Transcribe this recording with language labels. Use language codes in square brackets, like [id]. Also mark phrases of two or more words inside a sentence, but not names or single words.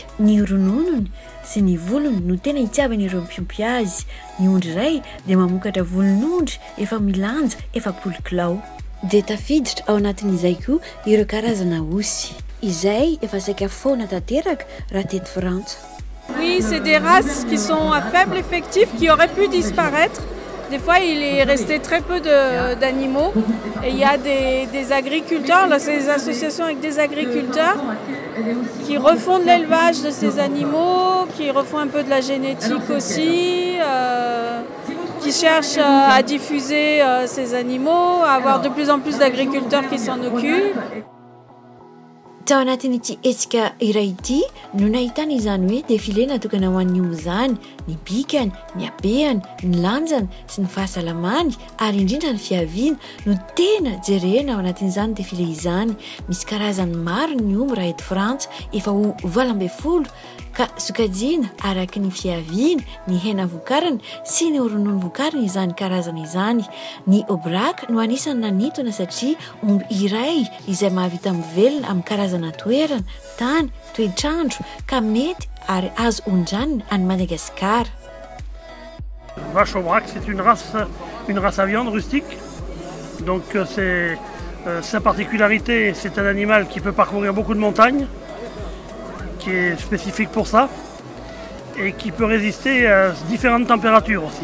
[mg] Ny rononony sy ny volony no tena hitiavan'ireo mpiompy azy. Ny ondry iray dia mamokatra volon'ondry efa milanja 7 kilao. Dia tafiditra ao anatin'izay koa ireo karazana osy izay efa saika faona tanteraka raha teto Frantsa. [fr] Oui, c'est des races qui sont à faible effectif, qui auraient pu disparaître. Des fois, il est resté très peu d'animaux. Et il y a des agriculteurs, là, c'est des associations avec des agriculteurs qui refont de l'élevage de ces animaux, qui refont un peu de la génétique aussi, qui cherchent à diffuser ces animaux, à avoir de plus en plus d'agriculteurs qui s'en occupent. [mg] Tao anatin'ity hetsika iray ity no nahitana izany hoe défilé natokana ho an'ny omby zany, ny bikany, ny habeany, ny lanjany sy ny fahasalamany ary indrindra ny fiaviana no tena jerena ao anatin'izany défilé izany. Misy karazany maro ny omby raha eto Frantsa, efa ho 12 ka sokajiana araky ny fiaviana, ny hena vokariny sy ny ronono vokariny izany karazana izany. Ny Aubrac no anisany nanintona satria omby iray izay mahavita mivelona amin'ny karazana toerana, tany, toetrandro ka mety ary azo ondranina any Madagascar. [fr] Vache Aubrac, c'est une race à viande rustique. Donc sa particularité, c'est un animal qui peut parcourir beaucoup de montagnes, qui est spécifique pour ça et qui peut résister à différentes températures aussi.